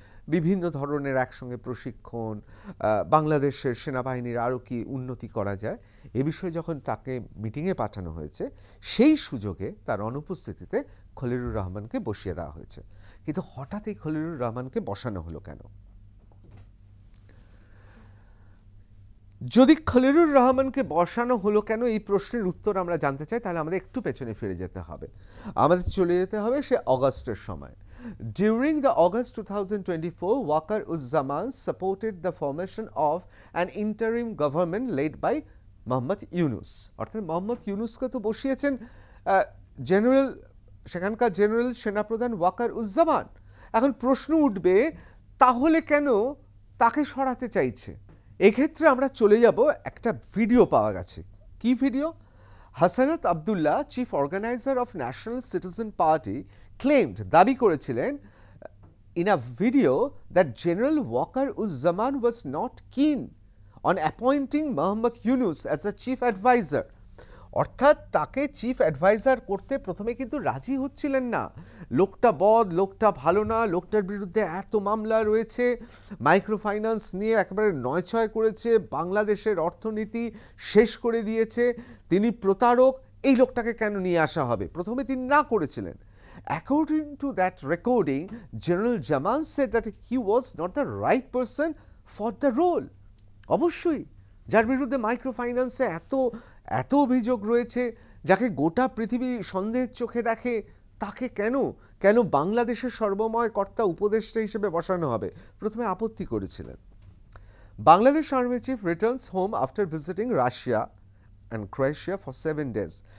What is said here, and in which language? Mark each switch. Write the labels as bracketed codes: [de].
[bn] বিভিন্ন ধরনের একসঙ্গে প্রশিক্ষণ, বাংলাদেশের সেনাবাহিনীর আরও কি উন্নতি করা যায় এ বিষয়ে যখন তাকে মিটিংয়ে পাঠানো হয়েছে, সেই সুযোগে তার অনুপস্থিতিতে খলিলুর রহমানকে বসিয়ে দেওয়া হয়েছে। কিন্তু হঠাৎ এই খলিলুর রহমানকে বসানো হলো কেন? যদি খলিলুর রহমানকে বসানো হলো কেন এই প্রশ্নের উত্তর আমরা জানতে চাই, তাহলে আমাদের একটু পেছনে ফিরে যেতে হবে। আমাদের চলে যেতে হবে সে অগাস্টের সময়। [en] During the August 2024, Waqar-uz-Zaman supported the formation of an interim government led by Mohammad Yunus. [bn] অর্থাৎ মোহাম্মদ ইউনুসকে তো বসিয়েছেন জেনারেল, সেখানকার জেনারেল সেনাপ্রধান ওয়াকার-উজ-জামান। এখন প্রশ্ন উঠবে, তাহলে কেন তাকে সরাতে চাইছে? এক্ষেত্রে আমরা চলে যাব, একটা ভিডিও পাওয়া গেছে। কি video? [en] Hasnat Abdullah, chief organiser of national citizen party, claimed, [bn] দাবি করেছিলেন [en] In a video that general Waqar-uz-Zaman was not keen on appointing Mohammad Yunus as a chief adviser. [bn] অর্থাৎ তাকে চিফ অ্যাডভাইজার করতে প্রথমে কিন্তু রাজি হচ্ছিলেন না। লোকটা বদ, লোকটা ভালো না, লোকটার বিরুদ্ধে এত মামলা রয়েছে, মাইক্রো ফাইন্যান্স নিয়ে একেবারে নয়ছয় করেছে, বাংলাদেশের অর্থনীতি শেষ করে দিয়েছে, তিনি প্রতারক, এই লোকটাকে কেন নিয়ে আসা হবে? প্রথমে তিনি না করেছিলেন। [en] According to that recording, General Zaman said that he was not the right person for the role. [bn] অবশ্যই, যার বিরুদ্ধে মাইক্রো ফাইন্যান্সে এত অভিযোগ রয়েছে, যাকে গোটা পৃথিবী সন্দেহের চোখে দেখে, তাকে কেন বাংলাদেশের সর্বময় কর্তা উপদেষ্টা হিসেবে বসানো হবে? প্রথমে আপত্তি করেছিলেন। [en] Bangladesh army chief returns home after visiting Russia and Croatia for 7 days।